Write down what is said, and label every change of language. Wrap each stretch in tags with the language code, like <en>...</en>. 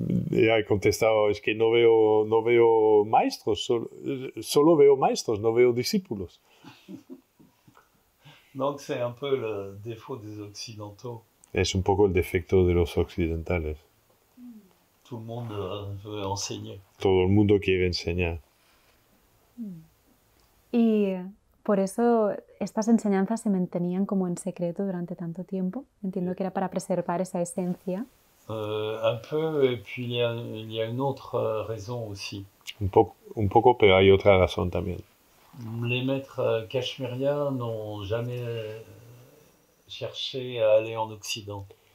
<es>Y ha contestado, es que no veo maestros, solo veo maestros, no veo discípulos.</es> <fr>Donc c'est un peu le défaut des Occidentaux.</fr> <es>Es un poco el defecto de los occidentales.</es> <fr>Tout le monde veut enseigner.</fr> <es>Todo el mundo quiere enseñar. Y por eso estas enseñanzas se mantenían como en secreto durante tanto tiempo. Entiendo que era para preservar esa esencia.</es> <fr>Un peu, et puis il y a une autre raison aussi.</fr> <es>Un poco, pero hay otra razón también.</es> <fr>Les maîtres cachemiriens n'ont jamais cherché à aller en Occident.</fr>